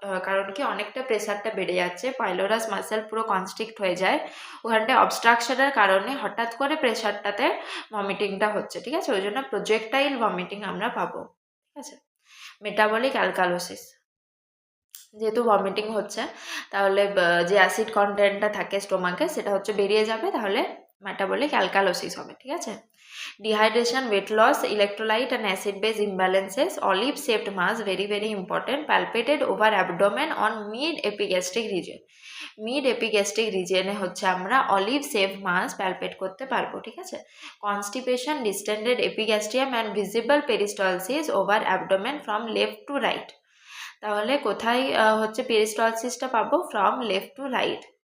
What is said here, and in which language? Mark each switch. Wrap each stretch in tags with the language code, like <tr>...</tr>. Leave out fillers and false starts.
<bn>কারণ কি অনেকটা প্রেশারটা বেড়ে যাচ্ছে, পাইলোরাস মাসেল পুরো কনস্ট্রিক্ট হয়ে যায়, ওখানটায় অবস্ট্রাকশনের কারণে হঠাৎ করে প্রেশারটাতে ভমিটিংটা হচ্ছে। ঠিক আছে, ওই জন্য প্রজেক্টাইল ভমিটিং আমরা পাবো। ঠিক আছে। মেটাবলিক অ্যালকালোসিস, যেহেতু ভমিটিং হচ্ছে তাহলে যে অ্যাসিড কন্টেন্টটা থাকে স্টোমাকে সেটা হচ্ছে বেরিয়ে যাবে, তাহলে মেটাবলিক অ্যালকালোসিস হবে। ঠিক আছে।</bn> <en>Dehydration, weight loss, electrolyte and acid base imbalances, olive shaped mass, very very important, palpated over abdomen on mid epigastric region.</en> <bn>Mid epigastric রিজিয়নে হচ্ছে আমরা অলিভ সেভ মাস প্যালপেট করতে পারবো। ঠিক আছে।</bn> <en>Constipation, distended epigastrium and visible peristalsis over abdomen from left to right.</en> <bn>তাহলে কোথায় হচ্ছে পেরিস্টলসিসটা পাবো?</bn> <en>From left to right.</en>